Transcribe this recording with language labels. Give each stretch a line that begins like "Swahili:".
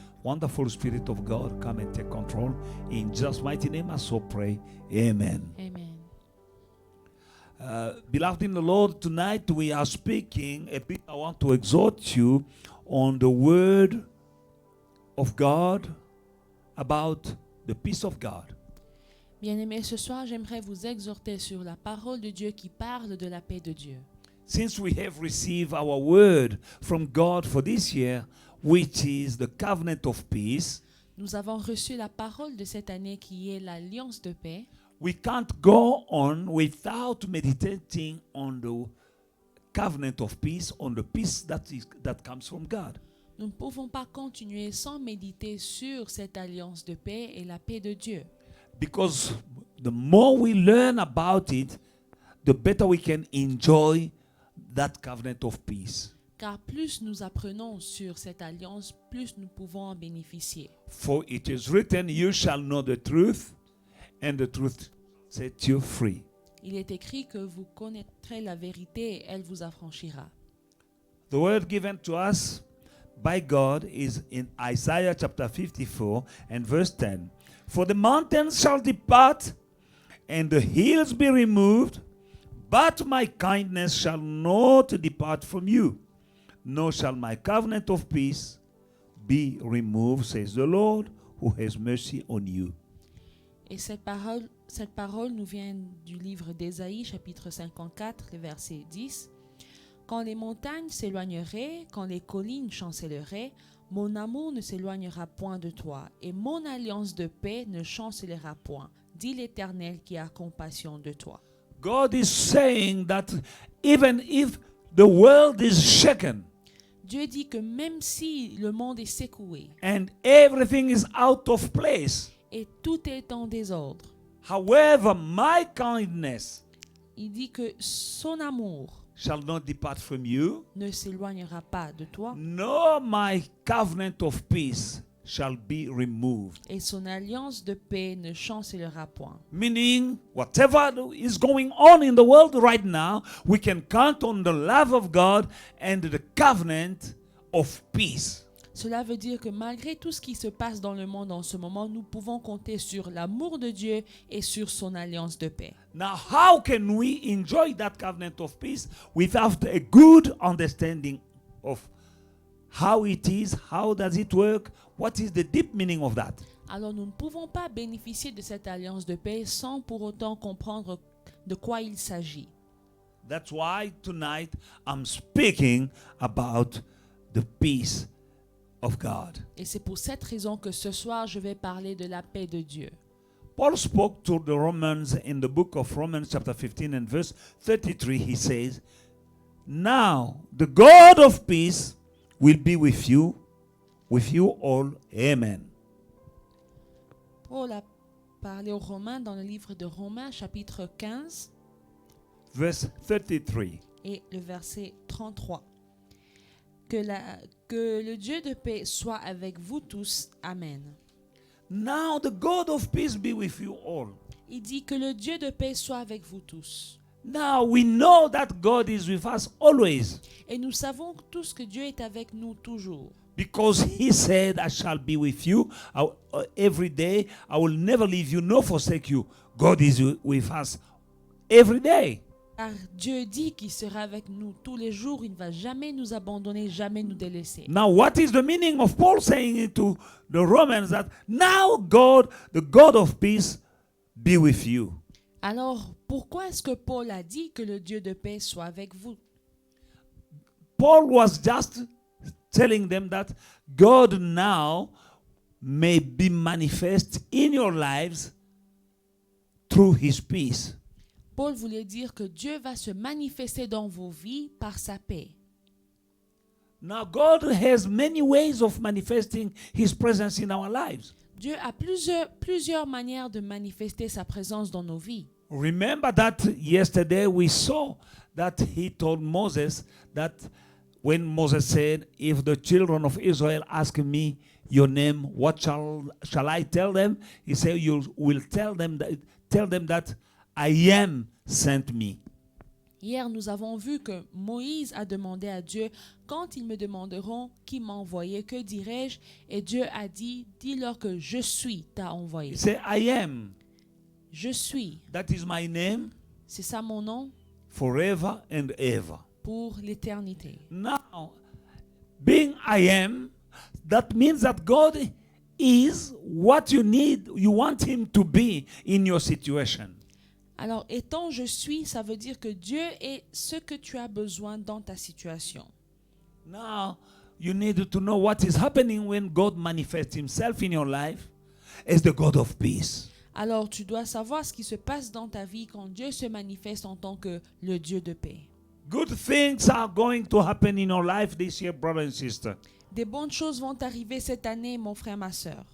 English: Wonderful Spirit of God, come and take control. In Jesus' mighty name, I so pray. Amen. Amen. Beloved in the Lord, tonight we are speaking a bit. I want to exhort you on the word of God about the peace of God.
French: Bien-aimés, ce soir, j'aimerais vous exhorter sur la parole de Dieu qui parle de la paix de Dieu.
English: Since we have received our word from God for this year, which is the covenant of peace,
French: Nous avons reçu la parole de cette année qui est l'alliance de paix.
English: we can't go on without meditating on the covenant of peace, on the peace that comes from God.
French: Nous ne pouvons pas continuer sans méditer sur cette alliance de paix et la paix de Dieu.
English: Because the more we learn about it, the better we can enjoy that covenant of peace.
French: Car plus nous apprenons sur cette alliance, plus nous pouvons en bénéficier.
English: For it is written, you shall know the truth, and the truth set you free.
French: Il est écrit que vous connaîtrez la vérité et elle vous affranchira.
English: The word given to us by God is in Isaiah chapter 54 and verse 10. For the mountains shall depart and the hills be removed, but my kindness shall not depart from you, nor shall my covenant of peace be removed, says the Lord, who has mercy on you.
French: Et cette parole nous vient du livre d'Ésaïe, chapitre 54, le verset 10. Quand les montagnes s'éloigneraient, quand les collines chancelleraient, mon amour ne s'éloignera point de toi, et mon alliance de paix ne chancellera point, dit l'Éternel qui a compassion de toi.
English: God is saying that even if the world is shaken
French: Dieu dit que même si le monde est secoué
English: and everything is out of place,
French: et tout est en désordre,
English: however, my kindness
French: il dit que son amour
English: shall not depart from you,
French: ne s'éloignera pas de toi
English: nor my covenant of peace shall be removed.
French: et son alliance de paix ne chancellera point.
English: Meaning, whatever is going on in the world right now, we can count on the love of God and the covenant of peace.
French: Cela veut dire que malgré tout ce qui se passe dans le monde en ce moment, nous pouvons compter sur l'amour de Dieu et sur son alliance de paix.
English: Now, how can we enjoy that covenant of peace without a good understanding of how it is, how does it work, what is the deep meaning of that?
French: Alors nous ne pouvons pas bénéficier de cette alliance de paix sans pour autant comprendre de quoi il s'agit.
English: That's why tonight I'm speaking about the peace of God.
French: Et c'est pour cette raison que ce soir je vais parler de la paix de Dieu.
English: Paul spoke to the Romans in the book of Romans chapter 15 and verse 33. He says, now the God of peace will be with you all. Amen.
French: Paul a parlé aux Romains dans le livre de Romains chapitre 15
English: Verse 33.
French: et le verset 33. Que le Dieu de paix soit avec vous tous. Amen.
English: Now the God of peace be with you all.
French: Il dit que le Dieu de paix soit avec vous tous.
English: Now we know that God is with us always.
French: Et nous savons tous que Dieu est avec nous toujours.
English: Because he said, I shall be with you every day. I will never leave you nor forsake you. God is with us every day.
French: Car Dieu dit qu'il sera avec nous tous les jours, il ne va jamais nous abandonner, jamais nous délaisser.
English: Now, what is the meaning of Paul saying to the Romans that now God, the God of peace, be with you?
French: Alors, pourquoi est-ce que Paul a dit que le Dieu de paix soit avec vous?
English: Paul was just telling them that God now may be manifest in your lives through his peace.
French: Paul voulait dire que Dieu va se manifester dans vos vies par sa paix.
English: Now, God has many ways of manifesting his presence in our lives.
French: Dieu a plusieurs manières de manifester sa présence dans nos vies.
English: Remember that yesterday we saw that he told Moses that when Moses said, if the children of Israel ask me your name, what shall I tell them? He said, you will tell them that I am sent me.
French: Hier, nous avons vu que Moïse a demandé à Dieu, quand ils me demanderont qui m'a envoyé, que dirai-je? Et Dieu a dit, dis-leur que je suis t'a envoyé.
English: He said, I am.
French: Je suis.
English: That is my name
French: C'est ça mon nom
English: forever and ever.
French: pour l'éternité.
English: Now, being I am, that means that God is what you need, you want him to be in your situation.
French: Alors, étant je suis, ça veut dire que Dieu est ce que tu as besoin dans ta situation.
English: Now, you need to know what is happening when God manifests himself in your life as the God of peace.
French: Alors, tu dois savoir ce qui se passe dans ta vie quand Dieu se manifeste en tant que le Dieu de paix.
English: Good things are going to happen in your life this year, brother and sister.
French: Des bonnes choses vont arriver cette année, mon frère, ma sœur.